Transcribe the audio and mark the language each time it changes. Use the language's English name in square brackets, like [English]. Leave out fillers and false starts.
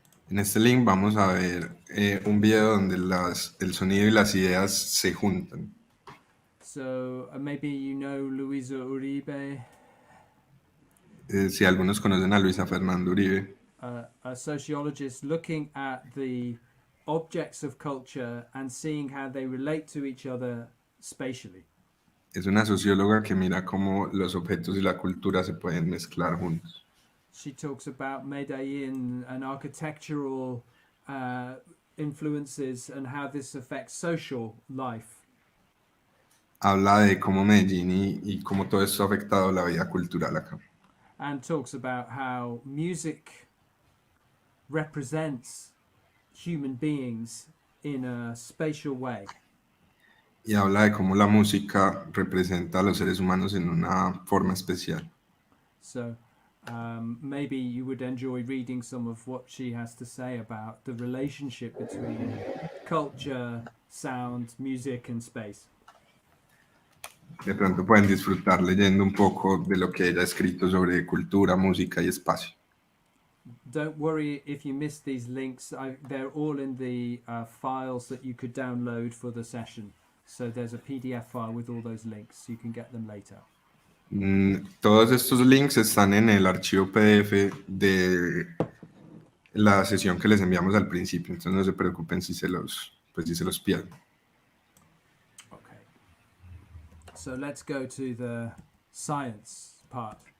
[Spanish] En este link vamos a ver un video donde el sonido y las ideas se juntan. [English] So maybe you know Luisa Uribe, [Spanish] Si algunos conocen a Luisa Fernanda Uribe, [English] a sociologist looking at the objects of culture and seeing how they relate to each other spatially. [Spanish] es una socióloga que mira cómo los objetos y la cultura se pueden mezclar juntos. [English] She talks about Medellin and architectural influences and how this affects social life. [Spanish] Habla de cómo Medellín y cómo todo esto ha afectado la vida cultural acá. [English] And talks about how music represents human beings in a spatial way. [Spanish] Y habla de cómo la música representa a los seres humanos en una forma especial. [English] So maybe you would enjoy reading some of what she has to say about the relationship between culture, sound, music and space. [Spanish] De pronto pueden disfrutar leyendo un poco de lo que ella ha escrito sobre cultura, música y espacio. [English] Don't worry if you missed these links. They're all in the files that you could download for the session. So there's a PDF file with all those links. You can get them later. [Spanish] Todos estos links están en el archivo PDF de la sesión que les enviamos al principio, entonces no se preocupen si se los pierden. Okay. [English] So let's go to the science part.